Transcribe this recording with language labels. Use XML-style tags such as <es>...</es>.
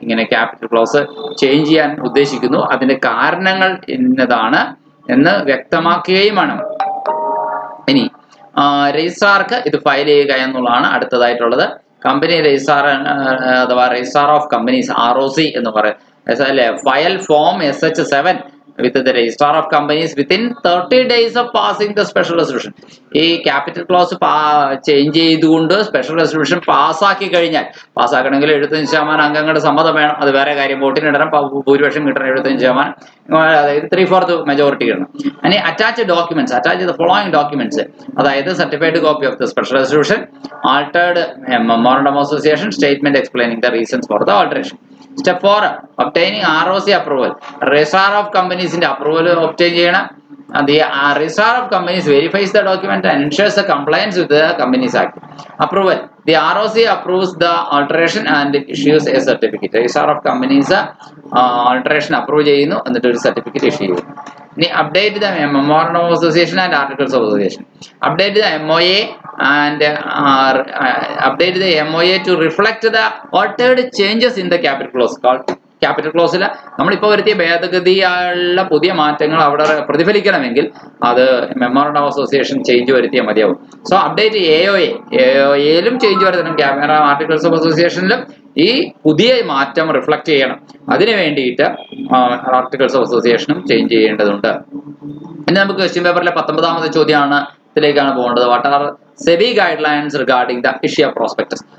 <ml>ഇങ്ങനെ capital close change ചെയ്യാൻ ഉദ്ദേശിക്കുന്നു, അതിന്റെ കാരണങ്ങൾ ഇന്നതാണ് എന്ന് വ്യക്തമാക്കുകയും വേണം. ഇനി രജിസ്ട്രാർക്ക് ഇത് ഫയൽ ചെയ്യുക എന്നുള്ളതാണ് അടുത്തതായിട്ടുള്ളത്. കമ്പനി രജിസ്ട്രാർ അഥവാ രജിസ്ട്രാർ ഓഫ് കമ്പനീസ്, ROC എന്ന് പറയും.</ml> <en>File form SH7 with the registrar of companies within 30 days of passing the special resolution.</en> <ml>ഈ ക്യാപിറ്റൽ ക്ലോസ് ചേഞ്ച് ചെയ്തുകൊണ്ട് സ്പെഷ്യൽ റെസൊല്യൂഷൻ പാസ്സാക്കി കഴിഞ്ഞാൽ, പാസ്സാക്കണമെങ്കിൽ 75% അംഗങ്ങളുടെ സമ്മതം വേണം. അത് വേറെ കാര്യം. വോട്ടിനിടണം, ഭൂരിപക്ഷം കിട്ടണം 75%, അതായത് 3/4 മെജോറിറ്റി കിട്ടണം.</ml> <en>ഇനി attach the following documents, അതായത് certified copy of the special resolution, altered memorandum of association, statement explaining the reasons for the alteration.</en> <ml>Step 4, obtaining ROC approval. Registrar of കമ്പനീസിന്റെ approval obtain ചെയ്യണം.</ml> <en>the registrar of companies verifies the document and ensures the compliance with the Companies Act. Approval. The ROC approves the alteration and issues a certificate.</en> <ml>Registrar of Companies alteration approve ചെയ്യുന്നു എന്നിട്ട് ഒരു certificate issue ചെയ്യുന്നു.</ml> <en>ഇനി update the memorandum of association and articles of association. Update the MOA and update the MOA to reflect the altered changes in the capital clause called</en> <ml>capital ക്ലോസിൽ നമ്മളിപ്പോൾ വരുത്തിയ ഭേദഗതിയുള്ള പുതിയ മാറ്റങ്ങൾ അവിടെ പ്രതിഫലിക്കണമെങ്കിൽ അത് മെമ്മോറണ്ടം ഓഫ് അസോസിയേഷൻ ചേഞ്ച് വരുത്തിയാൽ മതിയാവും. So update എയിലും change വരുത്തണം, camera articles of അസോസിയേഷനിലും ഈ പുതിയ മാറ്റം റിഫ്ലക്ട് ചെയ്യണം. അതിന് വേണ്ടിയിട്ട് ആർട്ടിക്കിൾസ് ഓഫ് അസോസിയേഷനും ചേഞ്ച് ചെയ്യേണ്ടതുണ്ട്. ഇനി നമുക്ക് ക്വസ്റ്റ്യൻ പേപ്പറിലെ 19ാമത്തെ ചോദ്യമാണ് ത്തിലേക്കാണ് പോകേണ്ടത്.</ml> <en>What are SEBI guidelines regarding the issue of prospectus.</en>